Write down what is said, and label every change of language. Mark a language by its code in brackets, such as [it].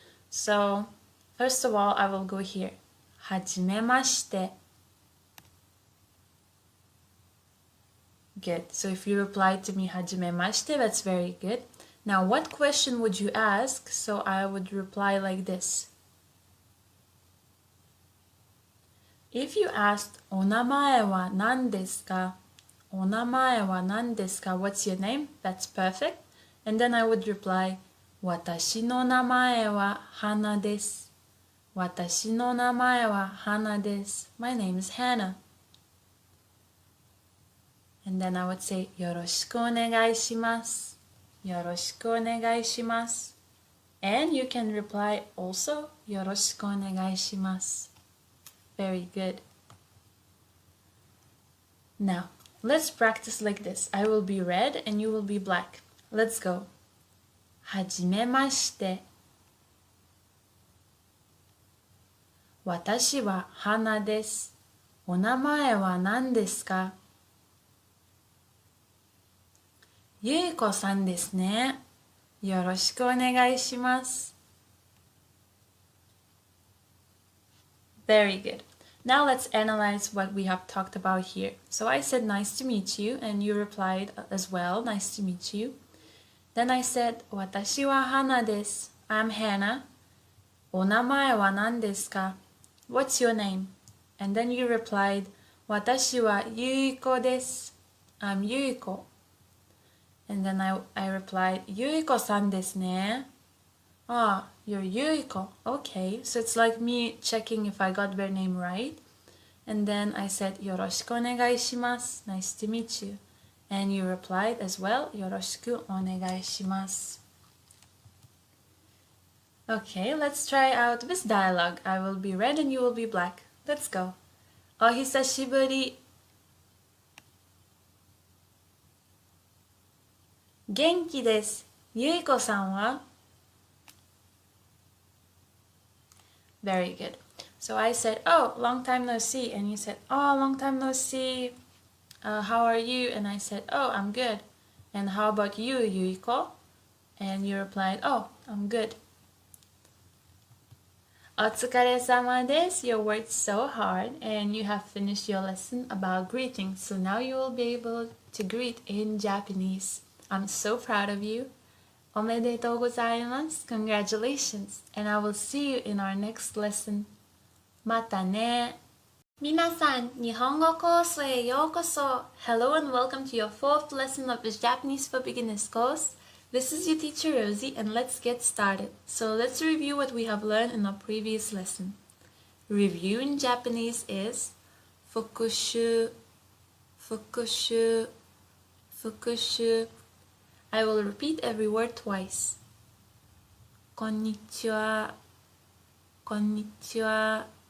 [en] So first of all, I will go here. [ja] はじめまして. [en] Good. So if you reply to me [ja] はじめまして, [en] that's very good. Now, what question would you ask? So I would reply like this. If you asked [ja] お名前は何ですか? お名前は何ですか? [en] What's your name? That's perfect. And then I would reply [ja] 私の名前は花です。私の名前は花です。 [en] My name is Hannah. And then I would say [ja] よろしくお願いします。よろしくお願いします。 [en] And you can reply also [ja] よろしくお願いします。 [en] Very good. Now, let's practice like this. I will be red and you will be black. Let's go. [ja] はじめまして。私は花です。お名前は何ですか？ゆいこさんですね。よろしくお願いします。 [en] Very good. Now let's analyze what we have talked about here. So I said nice to meet you and you replied as well, nice to meet you. Then I said [ja] 私は花です. [en] I'm Hannah. [ja] お名前は何ですか? [en] What's your name? And then you replied [ja] 私はゆいこです. [en] I'm Yuiko. And then I replied [ja] ゆいこさんですね. [en] Ah, you're Yuiko. Okay, so it's like me checking if I got their name right. And then I said [ja] よろしくお願いします. [en] Nice to meet you. And you replied as well [ja] よろしくお願いします. [en] Okay, let's try out this dialogue. I will be red and you will be black. Let's go. [ja] お久しぶり。元気です。ゆいこさんは？ [en] Very good. So I said, oh, long time no see. And you said, oh, long time no see. How are you? And I said, oh, I'm good. And how about you, Yuiko? And you replied, oh, I'm good. [ja] お疲れ様です. [en] You worked so hard and you have finished your lesson about greetings. So now you will be able to greet in Japanese. I'm so proud of you. [ja] おめでとうございます. [en] Congratulations. And I will see you in our next lesson. [ja] またね. 皆さん、日本語コースへようこそ. [en] Hello and welcome to your fourth lesson of this Japanese for Beginners course. This is your teacher Rosie and let's get started. So let's review what we have learned in our previous lesson. Review in Japanese is [ja] 復習, 復習, 復習. [en] I will repeat every word twice. [ja] こんにちは、こんにちは。